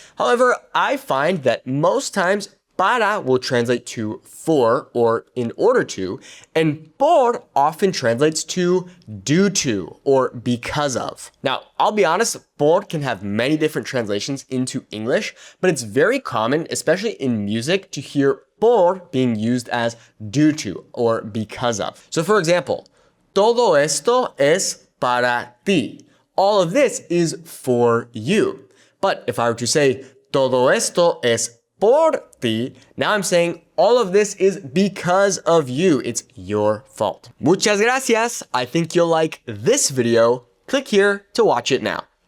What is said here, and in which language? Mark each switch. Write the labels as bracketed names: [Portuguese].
[English] However, I find that most times para will translate to for or in order to, and por often translates to due to or because of. Now, I'll be honest, por can have many different translations into English, but it's very common, especially in music, to hear por being used as due to or because of. So for example, [Spanish] todo esto es para ti. [English] All of this is for you. But if I were to say [Spanish] todo esto es por ti, [English] now I'm saying all of this is because of you. It's your fault. [Spanish] Muchas gracias. [English] I think you'll like this video. Click here to watch it now.